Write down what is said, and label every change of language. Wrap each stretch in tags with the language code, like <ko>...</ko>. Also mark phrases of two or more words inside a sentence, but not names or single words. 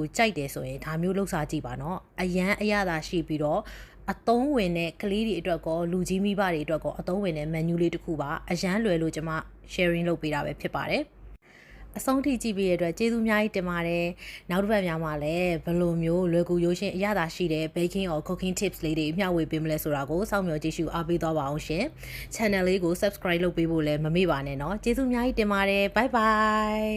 <my>ကြိုက်တယ်ဆိုရင်ဒါမျိုးလောက်စားကြည့်ပါနော်အရသာရှိပြီးတော့အသုံးဝင်တဲ့ကလေးတွေအတွက်ကောလူကြီးမိဘတွေအတွက်ကောအသုံးဝင်တဲ့ menu လေးတစ်ခုပါအရန်လွယ်လို့ကျမ sharing လုပ်ပေးတာပဲဖြစ်ပါတယ်အဆုံးထိကြည့်ပေးရတဲ့အတွက်ကျေးဇူးအများကြီးတင်ပါတယ်နောက်တစ်ပတ်များမှာလည်းဘယ်လိုမျိုးလွယ်ကူရိုးရှင်းအရသာရှိတဲ့</my> <en>baking or cooking tips</en> <my>လေးတွေမျှဝေပေးမလဲဆိုတာကိုစောင့်မျှော်ကြည့်ရှုအားပေးသွားပါအောင်ရှင် channel လေးကို subscribe လုပ်ပေးဖို့လည်းမမေ့ပါနဲ့เนาะကျေးဇူးအများကြီးတင်ပါတယ်</my> <en>bye bye</en>